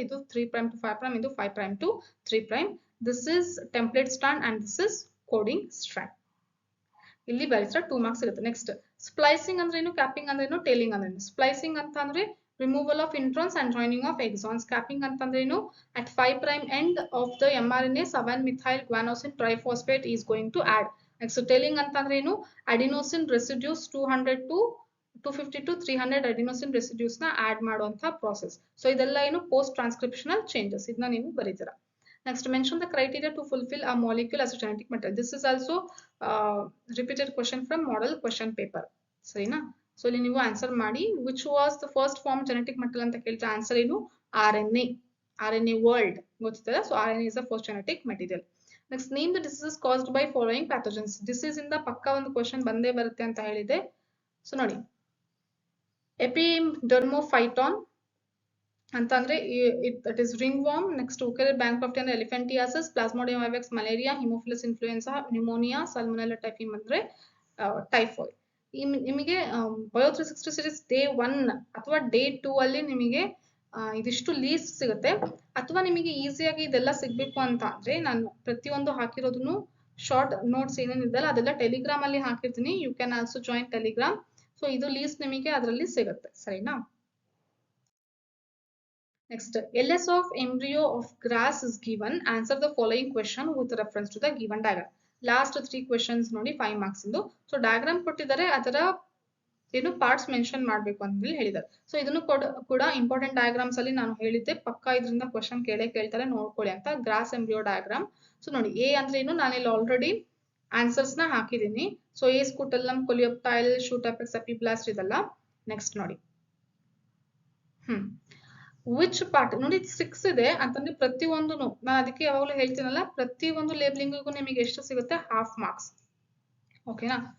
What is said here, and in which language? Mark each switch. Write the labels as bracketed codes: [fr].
[en] ಇದು 3' to 5', ಇದು 5' to 3'. This is template strand and this is coding strand. [kn] ಇಲ್ಲಿ ಬರೀತಾರೆ 2 ಮಾರ್ಕ್ಸ್ ಸಿಗುತ್ತೆ. ನೆಕ್ಸ್ಟ್ ಸ್ಪ್ಲೈಸಿಂಗ್ ಅಂದ್ರೇನು, ಕ್ಯಾಪಿಂಗ್ ಅಂದ್ರೇನು, ಟೇಲಿಂಗ್ ಅಂದ್ರೇನು? [en] splicing [kn] ಅಂತ ಅಂದ್ರೆ [en] Removal of introns and joining of exons. [kn] Capping ಅಂತಂದ್ರೇನು? [en] ಅಟ್ 5' end of the mRNA 7-methyl guanosine triphosphate is going to add. [kn] Next telling ಅಂತಂದ್ರೇನು? Adenosine residues 250 to 300 adenosine residues ನ add ಮಾಡುವಂತ process. So ಇದೆಲ್ಲ ಏನು? Post ಟ್ರಾನ್ಸ್ಕ್ರಿಪ್ಷನಲ್ changes. ಇದನ್ನ ನೀವು ಬರೀತೀರಾ. [en] Next, mention the criteria to fulfill a molecule as a genetic material. This is also repeated question from model question paper. [kn] Sarina? So ಇಲ್ಲಿ ನೀವು answer ಮಾಡಿ. [en] Which was the first form genetic material [kn] ಅಂತ ಕೇಳ್ತಾ answer ಏನು? [en] RNA. RNA world. [kn] ಗೊತ್ತಿದೆ. [en] So RNA is the first genetic material. Next, name the diseases caused by following pathogens. [kn] Disease ಇಂದ ಪಕ್ಕ ಒಂದು ಕ್ವೆಶನ್ ಬಂದೇ ಬರುತ್ತೆ ಅಂತ ಹೇಳಿದೆ. ಸೊ ನೋಡಿ, ಎಪಿಡರ್ಮೋಫೈಟಾನ್ ಅಂತಂದ್ರೆ [en] It is ringworm. [kn] Next ಉಕೆರಿಯರ್ ಬ್ಯಾಂಕ್ರಫ್ಟಿ ಅಂದ್ರೆ elephantiasis, plasmodium vivax malaria, Haemophilus influenza, pneumonia, salmonella ಟೈಫಿಮ್ ಅಂದ್ರೆ ಟೈಫಾಯ್ಡ್. ನಿಮಗೆ ಬಯೋ 360 ಸೀರೀಸ್ ಡೇ 1 ಅಥವಾ ಡೇ 2 ಅಲ್ಲಿ ನಿಮಗೆ ಇದಿಷ್ಟು ಲೀಸ್ಟ್ ಸಿಗುತ್ತೆ. ಅಥವಾ ನಿಮಗೆ ಈಸಿಯಾಗಿ ಇದೆಲ್ಲ ಸಿಗ್ಬೇಕು ಅಂತ ಅಂದ್ರೆ ನಾನು ಪ್ರತಿಯೊಂದು ಹಾಕಿರೋದನ್ನು ಶಾರ್ಟ್ ನೋಟ್ಸ್ ಏನೇನಿದೆಯಲ್ಲ ಅದೆಲ್ಲ ಟೆಲಿಗ್ರಾಮ್ ಅಲ್ಲಿ ಹಾಕಿರ್ತೀನಿ. [en] You can also join Telegram. [kn] So ಇದು ಲೀಸ್ಟ್ ನಿಮಗೆ ಅದರಲ್ಲಿ ಸಿಗುತ್ತೆ, ಸರಿನಾ? [en] Next, LS of embryo of grass is given. Answer the following question with reference to the given diagram. Last 3 questions ನೋಡಿ 5 marks ಇಂದು. [kn] So diagram ಕೊಟ್ಟಿದ್ದಾರೆ, ಅದರ ಏನು ಪಾರ್ಟ್ಸ್ ಮೆನ್ಷನ್ ಮಾಡಬೇಕು ಅಂತ ಹೇಳಿದ್ದಾರೆ. ಸೊ ಇದನ್ನು ಕೂಡ ಇಂಪಾರ್ಟೆಂಟ್ ಡಯಾಗ್ರಾಮ್ಸ್ ಅಲ್ಲಿ ನಾನು ಹೇಳಿದ್ದೆ, ಪಕ್ಕಾ ಇದರಿಂದ ಕ್ವಶನ್ ಕೇಳ್ತಾರೆ, ನೋಡ್ಕೊಳ್ಳಿ ಅಂತ. Gross embryo diagram. ಸೊ ನೋಡಿ ಎ ಅಂದ್ರೆ ಏನು, ನಾನು ಇಲ್ಲಿ ಆಲ್ರೆಡಿ ಆನ್ಸರ್ಸ್ ನ ಹಾಕಿದ್ದೀನಿ. ಸೊ ಎ ಸ್ಕೂಟಲ್ಲಮ್, ಕೊಲಿಯೋಪ್ಟೈಲ್, ಶೂಟ್ ಅಪೆಕ್ಸ್, ಎಪಿಬ್ಲಾಸ್ಟ್ ಇದೆಲ್ಲ. ನೆಕ್ಸ್ಟ್ ನೋಡಿ ವಿಚ್ ಪಾರ್ಟ್ ನೋಡಿ 6 ಇದೆ ಅಂತಂದ್ರೆ ಪ್ರತಿಯೊಂದು ನಾನು ಅದಕ್ಕೆ ಯಾವಾಗಲೂ ಹೇಳ್ತೀನಲ್ಲ, ಪ್ರತಿಯೊಂದು ಲೇಬ್ಲಿಂಗಿಗೂ ನಿಮಗೆ ಎಷ್ಟು ಸಿಗುತ್ತೆ, ಹಾಫ್ ಮಾರ್ಕ್ಸ್. ಓಕೆನಾ?